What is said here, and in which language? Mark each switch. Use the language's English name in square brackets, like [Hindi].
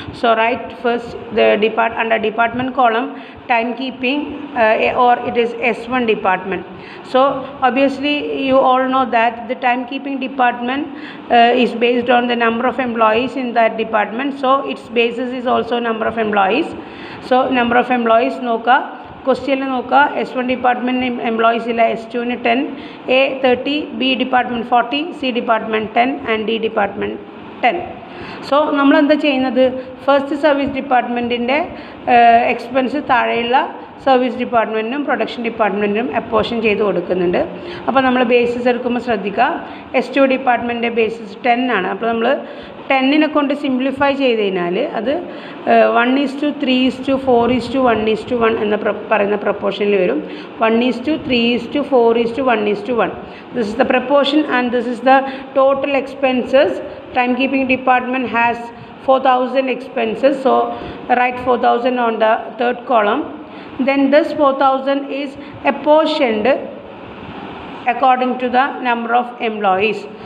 [English] So write first the under department column timekeeping, or it is S1 department. So obviously you all know that the timekeeping department is based on the number of employees in that department. So its basis is also number of employees. So number of employees [Malayalam] നോക്കുക, ക്വസ്റ്റ്യനിൽ നോക്കുക, S1 department employees ഇല്ല, S2 10, A 30, B department 40, C department 10 and D department 10. So നമ്മളെന്താ ചെയ്യുന്നത്? First service ഡിപ്പാർട്ട്മെൻറ്റിൻ്റെ expense താഴെയുള്ള service ഡിപ്പാർട്ട്മെൻറ്റിനും production ഡിപ്പാർട്ട്മെൻറ്റിനും apportion ചെയ്ത് കൊടുക്കുന്നുണ്ട്. അപ്പോൾ നമ്മൾ ബേസിസ് എടുക്കുമ്പോൾ ശ്രദ്ധിക്കുക, S2 ഡിപ്പാർട്ട്മെൻറ്റിൻ്റെ ബേസിസ് 10 ആണ്. അപ്പോൾ നമ്മൾ 10നെ കൊണ്ട് സിംപ്ലിഫൈ ചെയ്ത് കഴിഞ്ഞാൽ അത് 1:3:4:1:1 എന്ന് പറയുന്ന പ്രപ്പോർഷനിൽ വരും. 1:3:4:1:1. [English] This is the proportion, and this is the total expenses. Timekeeping department has 4,000 expenses. So write 4,000 on the third column. Then this 4,000 is apportioned according to the number of employees.